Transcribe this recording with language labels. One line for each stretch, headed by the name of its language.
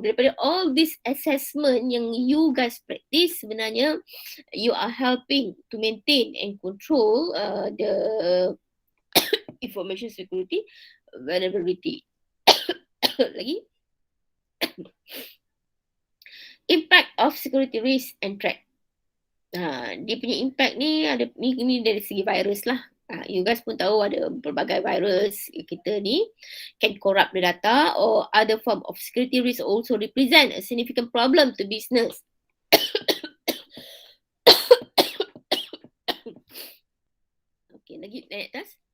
English: Daripada all this assessment yang you guys practice sebenarnya you are helping to maintain and control the information security vulnerability. Lagi. Impact of security risk and threat.
Malay: Dia punya impact ni ada ni dari segi virus lah.
English: You guys
Malay: pun tahu ada pelbagai virus kita ni
English: can corrupt the data or other form of security risk also represent a significant problem to business.
Malay: Okay, lagi naik atas.